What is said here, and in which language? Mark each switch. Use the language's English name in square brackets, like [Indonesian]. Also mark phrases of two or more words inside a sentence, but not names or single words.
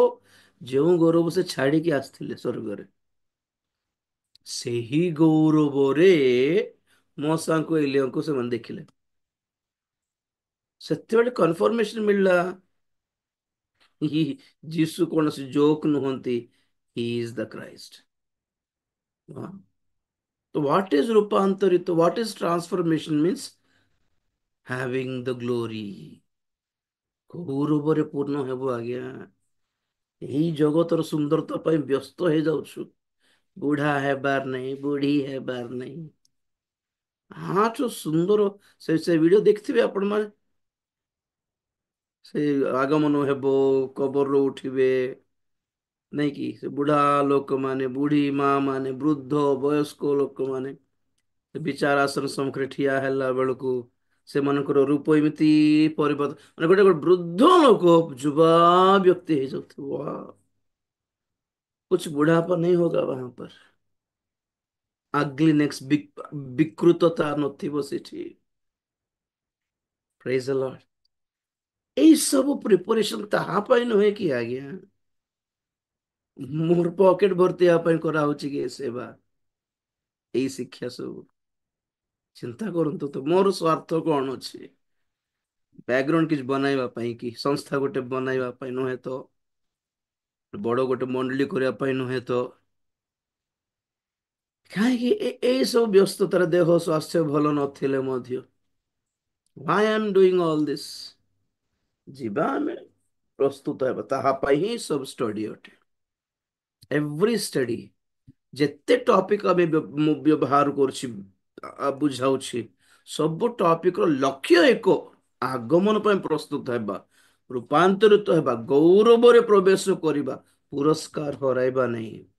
[Odia] ଯେଉଁ ଗୌରବ ସେ ଛାଡିକି ଆସିଥିଲେ ସ୍वर्ଗରେ, ସେହି ଗୌରବରେ ମୋଶାଙ୍କୁ ଏଲିଆଙ୍କୁ ସେମାନେ ଦେଖିଲେ। ସେତେବେଳେ କନଫର୍ମେସନ ମିଳିଲା ଯୀଶୁ କୌଣସି ଜୋକ୍ ନୁହନ୍ତି, [English] he is the Christ. तो what is रूपांतरित, what is transformation means having the glory, [Odia] ଗୌରବରେ ପୂର୍ଣ୍ଣ ହେବ। ଆଜ୍ଞା, ଏହି ଜଗତର ସୁନ୍ଦରତା ପାଇଁ ବ୍ୟସ୍ତ ହେଇଯାଉଛୁ, ବୁଢା ହେବାର ନାହିଁ, ବୁଢୀ ହେବାର ନାହିଁ। ଆଠୁ ସୁନ୍ଦର ସେ ଭିଡିଓ ଦେଖିଥିବେ ଆପଣ ମାନେ, ସେ ଆଗମନ ହେବ, କବରରୁ ଉଠିବେ, ନାଇଁ କି? ସେ ବୁଢା ଲୋକମାନେ, ବୁଢୀ ମା ମାନେ, ବୃଦ୍ଧ ବୟସ୍କ ଲୋକମାନେ ବିଚାର ଆସନ ସମ୍ମୁଖରେ ଠିଆ ହେଲା ବେଳକୁ ସେମାନଙ୍କର ରୂପ ଏମିତି ପରିବର୍ତ୍ତନ, ମାନେ ଗୋଟେ ଗୋଟେ ବୃଦ୍ଧ ଲୋକ ଯୁବା ବ୍ୟକ୍ତି ହେଇଯାଉଥିବ। [Hindi] कुछ बुढ़ापा नहीं होगा वहां पर, अग्लीनेस, [Odia] ବିକୃତତା ନଥିବ ସେଠି। [English] praise the Lord. [Odia] ଏଇ ସବୁ ପ୍ରିପାରେସନ ତାହା ପାଇଁ ନୁହେଁ କି ଆଜ୍ଞା ମୋର ପକେଟ ଭର୍ତ୍ତି ହେବା ପାଇଁ କରାହଉଛି କି ଏ ସେବା, ଏଇ ଶିକ୍ଷା ସବୁ। ଚିନ୍ତା କରନ୍ତୁ ତ, ମୋର ସ୍ୱାର୍ଥ କଣ ଅଛି? ବ୍ୟାକଗ୍ରାଉଣ୍ଡ କିଛି ବନାଇବା ପାଇଁ କି, ସଂସ୍ଥା ଗୋଟେ ବନାଇବା ପାଇଁ ନୁହେଁ ତ, ବଡ ଗୋଟେ ମଣ୍ଡଳୀ କରିବା ପାଇଁ ନୁହେଁ ତ, କାହିଁକି ଏଇ ସବୁ ବ୍ୟସ୍ତତାରେ ଦେହ ସ୍ୱାସ୍ଥ୍ୟ ଭଲ ନଥିଲେ ମଧ୍ୟ [English] why I am doing all this? [Odia] ଯିବା ଆମେ, ପ୍ରସ୍ତୁତ ହେବା, ତାହା ପାଇଁ ହିଁ ସବୁ ଷ୍ଟଡି ଅଟେ। [English] every study, [Odia] ଯେତେ ଟପିକ ଆମେ ମୁଁ ବ୍ୟବହାର କରୁଛି, ବୁଝାଉଛି, ସବୁ ଟପିକ ର ଲକ୍ଷ୍ୟ ଏକ, ଆଗମନ ପାଇଁ ପ୍ରସ୍ତୁତ ହେବା, ରୂପାନ୍ତରିତ ହେବା, ଗୌରବରେ ପ୍ରବେଶ କରିବା, ପୁରସ୍କାର ହରାଇବା ନାହିଁ।